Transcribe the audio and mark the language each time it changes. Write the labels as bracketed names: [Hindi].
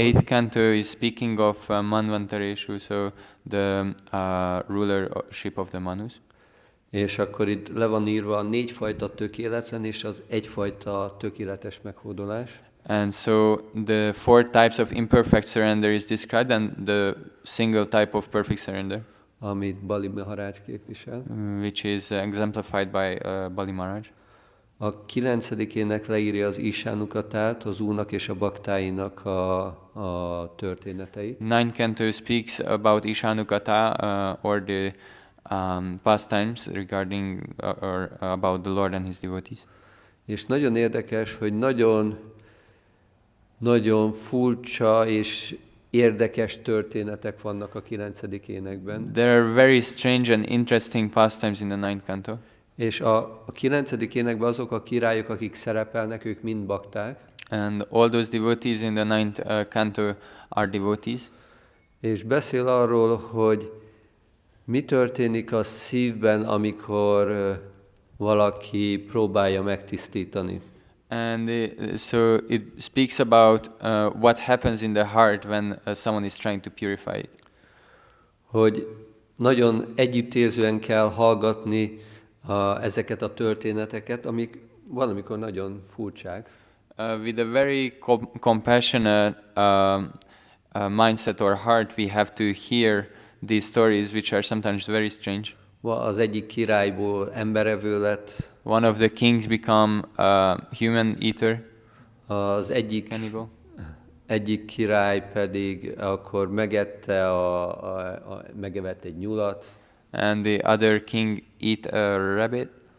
[English] 8th canto is speaking of Manvantareshu, so the rulership of the Manus. [Hungarian] És akkor itt le van írva a 4 fajta tökéletlen és az egyfajta tökéletes meghódolás. [English] And so the 4 types of imperfect surrender is described, and the single type of perfect surrender, [Hungarian] amit Bali Maharaj képvisel. [English] which is exemplified by Bali Maharaj. [Hungarian] A 9. ének leírja az Isánukatát, az úrnak és a baktáinak a történeteit. [English] 9th canto speaks about Ishanukata or the pastimes regarding or about the Lord and his devotees. [Hungarian] És nagyon érdekes, hogy nagyon Nagyon furcsa és érdekes történetek vannak a 9. énekben. [English] There are very strange and interesting pastimes in the ninth canto. [Hungarian] És a 9. énekben azok a királyok, akik szerepelnek, ők mind bakták. [English] And all those devotees in the ninth canto are devotees. [Hungarian] És beszél arról, hogy mi történik a szívben, amikor valaki próbálja megtisztítani. [English] And so it speaks about what happens in the heart when someone is trying to purify it. [Hungarian] Hogy nagyon együttérzően kell hallgatni ezeket a történeteket, amik valamikor nagyon furcsák. [English] With a very compassionate mindset or heart, we have to hear these stories, which are sometimes very strange. [Hungarian] Az egyik királyból emberevő lett. [English] One of the kings become a human eater, [Hungarian] Az [English] cannibal. [Hungarian] egyik király pedig akkor megette megevett egy nyulat. [English] And the other king eat a rabbit.